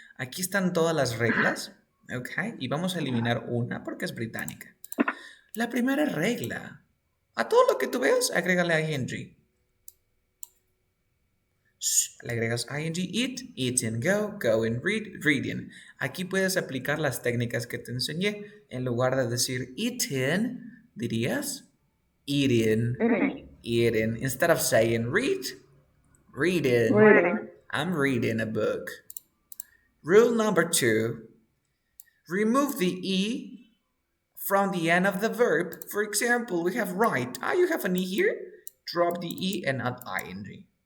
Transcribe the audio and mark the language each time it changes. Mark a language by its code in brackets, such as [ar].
[es] Aquí están todas las reglas. Ok, y vamos a eliminar una porque es británica. La primera regla. A todo lo que tú veas, agrégale ING. Le agregas ing, eat, eating, go, going, read, reading. Aquí puedes aplicar las técnicas que te enseñé. En lugar de decir eating, dirías eating. [en] Eating. Instead of saying read, reading. I'm reading a book. Rule number 2, remove the E from the end of the verb. For example, we have write. You have an E here. Drop the E and add ing.